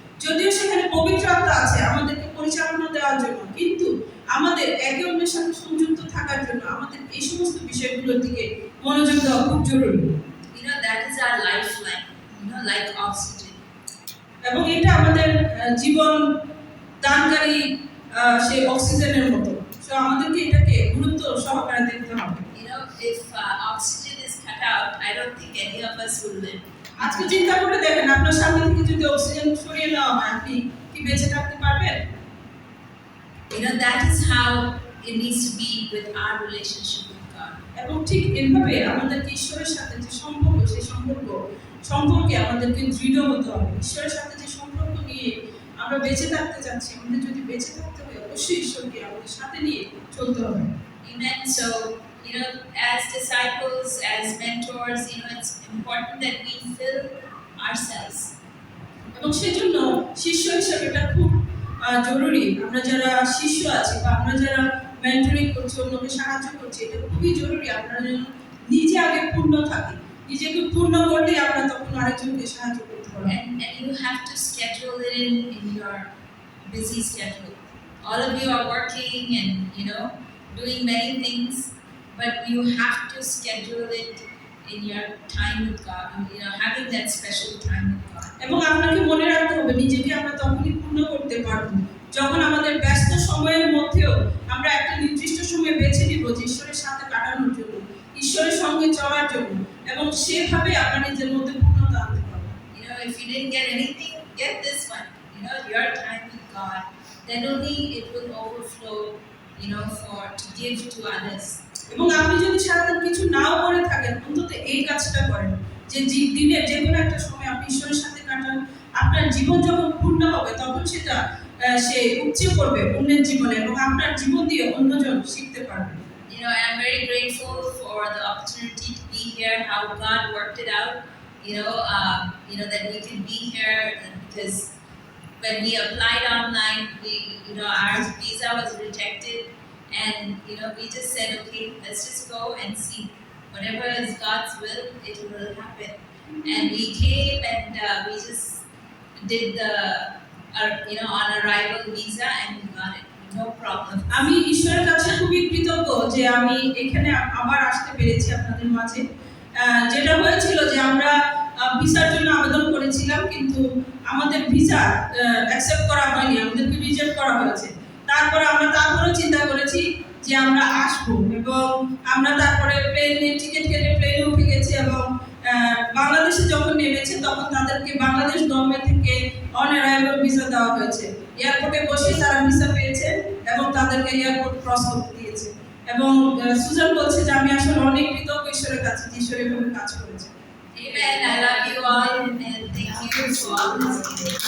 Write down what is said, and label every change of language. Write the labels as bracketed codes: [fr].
[bn] যদিও সেখানে পবিত্র আত্মা আছে আমাদেরকে পরিচালনা দেওয়ার জন্য, কিন্তু আমাদের একে অন্যের সাথে সংযুক্ত থাকার জন্য আমাদের এই সমস্ত বিষয়গুলোর দিকে মনোযোগ দেওয়া খুব জরুরি। [en] That is our lifeline, like oxygen. [bn] এবং এটা আমাদের জীবন দানকারী সেই অক্সিজেনের মতো। তো আমাদেরকে এটাকে গুরুত্ব সহকারে দেখতে হবে। [en] If oxygen is left out, I don't think any of us will live. [bn] আজকে চিন্তা করে দেখেন আপনার সামনে থেকে যদি অক্সিজেন সরিয়ে নেওয়া হয় আপনি কি বেঁচে থাকতে পারবেন? [en] You know, that is how it needs to be with our relationship with God. [bn] এবং ঠিক এইভাবে আমাদের ঈশ্বরের সাথে যে সম্পর্ক সেই সম্পর্কে আমাদেরকে দৃঢ় হতে হবে। ঈশ্বরের সাথে যে সম্পর্ক নিয়ে আমরা বেঁচে থাকতে চাচ্ছি, আমাদের যদি বেঁচে থাকতে হয় অবশ্যই ঈশ্বরকে আমাদের সাথে নিয়ে চলতে হবে। [en] Amen. So, you know, as disciples, as mentors, you know, it's important that we fill ourselves. [bn] এবং সেই জন্য শিষ্য হিসেবে এটা খুব জরুরি। আমরা যারা শিষ্য আছি বা আমরা যারা মেন্টরিং করছি, অন্যকে সাহায্য করছি, এটা খুবই জরুরি। আপনারা যেন নিজে আগে পূর্ণ থাকি, নিজেকে পূর্ণ করলে আমরা তখন আরেকজনকে সাহায্য করতে পারবো। [en] And you have to schedule it in your busy schedule. All of you are working and, you know, doing many things, but you have to schedule it in your time with God, you know, having that special time with God. [bn] এবং আপনাকে মনে রাখতে হবে নিজেকে আমরা তখনই পূর্ণ করতে পারবো যখন আমাদের ব্যস্ত সময়ের মধ্যেও আমরা একটা নির্দিষ্ট সময় বেছে নিব যে ঈশ্বরের সাথে কাটানোর জন্য, ঈশ্বরের সঙ্গে চলার জন্য, এবং সেভাবে আমরা নিজের মধ্যে পূর্ণতা আনতে পারবো। [en] You know, if you didn't get anything, get this one. You know, your time with God. Then only it will overflow, you know, to give to others. [bn] এবং আপনি যদি সারাদিন কিছু নাও করে থাকেন, অন্তত এই কাজটা করেন যে দিনের যে কোনো একটা সময় আপনি ঈশ্বরের সাথে কাটান। আপনার জীবন যখন পূর্ণ হবে তখন সেটা সে উপচে পড়বে অন্যের জীবনে এবং আপনার জীবন দিয়ে অন্যজন শিখতে পারবে। [en] You know, I'm very grateful for the opportunity to be here. How God worked it out. You know that we can be here because when we applied online, our visa was rejected, and we just said, okay, let's just go and see. Whatever is God's will, it will happen. And we came and we just did the on arrival visa and we got it. No problem. [bn] আমি ঈশ্বরের কাছে খুবই কৃতজ্ঞ যে আমি এখানে আবার আসতে পেরেছি আপনাদের মাঝে। যেটা হয়েছিল যে আমরা ভিসার জন্য আবেদন করেছিলাম কিন্তু আমাদের ভিসা অ্যাকসেপ্ট করা হয়নি, আমাদেরকে রিজেক্ট করা হয়েছে। তারপরে চিন্তা করেছি যে আমরা আসবো এবং আমরা তারপরে প্লেনের টিকিট কেটে প্লেনে উঠে গেছি এবং বাংলাদেশে যখন নেমেছে তখন তাদেরকে বাংলাদেশ গভর্নমেন্ট থেকে অন অ্যারাইভাল ভিসা দেওয়া হয়েছে। এয়ারপোর্টে বসে তারা ভিসা পেয়েছে এবং তাদেরকে এয়ারপোর্ট ক্রস করতে দিয়েছে। এবং সুজান বলছে যে আমি আসলে অনেক কৃতজ্ঞ ঈশ্বরের কাছে যে ঈশ্বর এভাবে কাজ করেছে। [en] Amen. I love you all and thank you for all this.